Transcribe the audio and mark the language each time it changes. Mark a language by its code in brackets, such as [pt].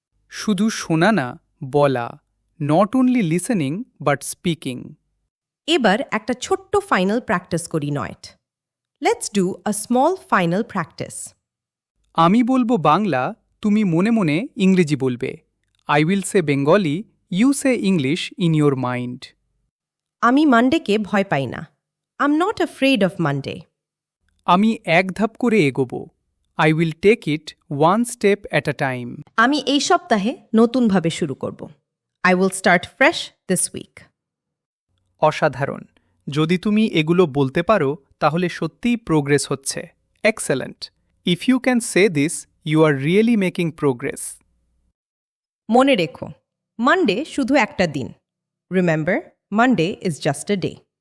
[bn] শুধু শোনা না, বলা। [en] Not only listening but speaking. [bn] এবার একটা ছোট্ট ফাইনাল প্র্যাকটিস করি নয়ট। [en] Let's do a small final practice. [bn] আমি বলবো বাংলা, তুমি মনে মনে ইংরেজি বলবে। [en] I will say Bengali, You say English in your mind. [bn] আমি মানডেকে ভয় পাই না। [en] I'm not afraid of Monday. [bn] আমি এক ধাপ করে এগোব। [en] I will take it one step at a time. [bn] আমি এই সপ্তাহে নতুনভাবে শুরু করব। [en] I will start fresh this week. [bn] অসাধারণ। যদি তুমি এগুলো বলতে পারো তাহলে সত্যিই প্রোগ্রেস হচ্ছে। Excellent. [en] If you can say this you are really making progress. [bn] মনে রেখো, মানডে শুধু একটা দিন। [en] Remember, Monday is just a day.